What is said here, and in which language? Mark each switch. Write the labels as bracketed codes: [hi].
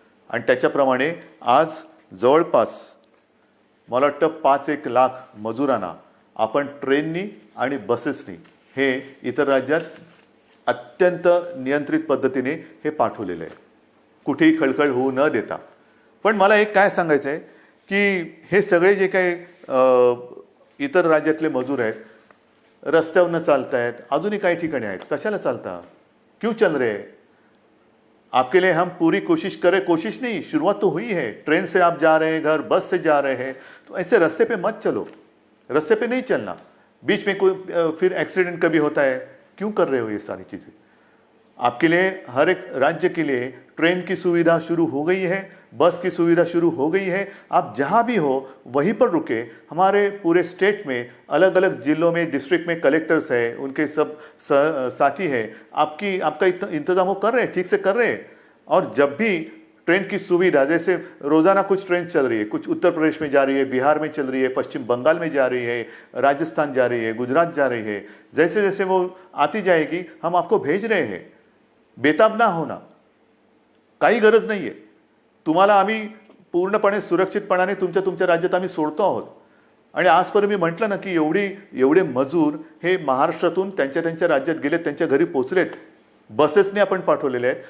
[mr] आणि त्याच्याप्रमाणे आज जवळपास मला वाटतं 5-1 लाख मजुरांना आपण ट्रेननी आणि बसेसनी हे इतर राज्यात अत्यंत नियंत्रित पद्धतीने हे पाठवलेलं आहे, कुठेही खळखळ होऊ न देता. पण मला एक काय सांगायचं आहे की हे सगळे जे काही इतर राज्यातले मजूर आहेत, रस्त्यावरनं चालत आहेत, अजूनही काही ठिकाणी आहेत, कशाला चालता, [hi] क्यों चल रहे हैं? आपके लिए हम पूरी कोशिश करें, कोशिश नहीं, शुरुआत तो हुई है. ट्रेन से आप जा रहे हैं घर, बस से जा रहे हैं, तो ऐसे रास्ते पे मत चलो, रास्ते पे नहीं चलना. बीच में कोई फिर एक्सीडेंट कभी होता है, क्यों कर रहे हो ये सारी चीज़ें? आपके लिए हर एक राज्य के लिए ट्रेन की सुविधा शुरू हो गई है, बस की सुविधा शुरू हो गई है. आप जहाँ भी हो वहीं पर रुके. हमारे पूरे स्टेट में अलग अलग जिलों में डिस्ट्रिक्ट में कलेक्टर्स हैं, उनके सब साथी हैं, आपका इंतज़ाम वो कर रहे हैं, ठीक से कर रहे हैं. और जब भी ट्रेन की सुविधा, जैसे रोज़ाना कुछ ट्रेन चल रही है, कुछ उत्तर प्रदेश में जा रही है, बिहार में चल रही है, पश्चिम बंगाल में जा रही है, राजस्थान जा रही है, गुजरात जा रही है, जैसे जैसे वो आती जाएगी हम आपको भेज रहे हैं. बेताब ना होना, [mr] काही गरज नाही आहे. तुम्हाला आम्ही पूर्णपणे सुरक्षितपणाने तुमच्या राज्यात आम्ही सोडतो आहोत. आणि आजपर्यंत मी म्हटलं ना की एवढे मजूर हे महाराष्ट्रातून त्यांच्या राज्यात गेलेत, त्यांच्या घरी पोचलेत, बसेसने आपण पाठवलेले आहेत.